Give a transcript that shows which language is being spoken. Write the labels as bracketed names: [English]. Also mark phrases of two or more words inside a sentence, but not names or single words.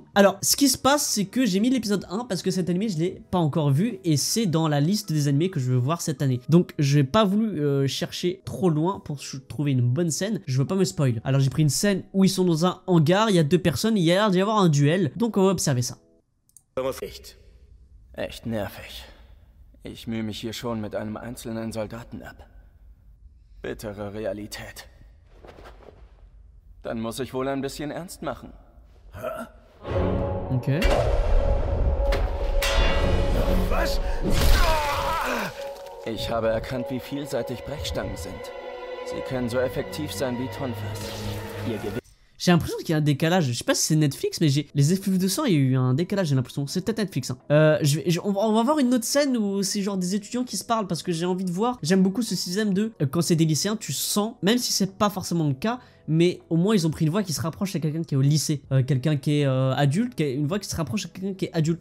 [French] Alors ce qui se passe, c'est que j'ai mis l'épisode 1 parce que cet animé je l'ai pas encore vu et c'est dans la liste des animés que je veux voir cette année. Donc j'ai pas voulu chercher trop loin pour trouver une bonne scène, je veux pas me spoil. Alors j'ai pris une scène où ils sont dans un hangar, il y a 2 personnes, il y a l'air d'y avoir un duel, donc on va observer ça. [German] Echt nervig. Ich mühe mich hier schon mit einem einzelnen Soldaten ab. Bittere Realität. Dann muss ich wohl ein bisschen ernst machen. Ok. Was? Ich habe erkannt, wie vielseitig Brechstangen sind. Sie können so effektiv sein wie Tonfas. Ihr Gewicht. [French] J'ai l'impression qu'il y a un décalage, je sais pas si c'est Netflix, mais les effluves de sang, il y a eu un décalage, j'ai l'impression. C'est peut-être Netflix. Hein. On va voir une autre scène où c'est genre des étudiants qui se parlent parce que j'ai envie de voir. J'aime beaucoup ce système de quand c'est des lycéens, tu sens, même si c'est pas forcément le cas, mais au moins ils ont pris une voix qui se rapproche à quelqu'un qui est au lycée, quelqu'un qui est adulte, une voix qui se rapproche à quelqu'un qui est adulte.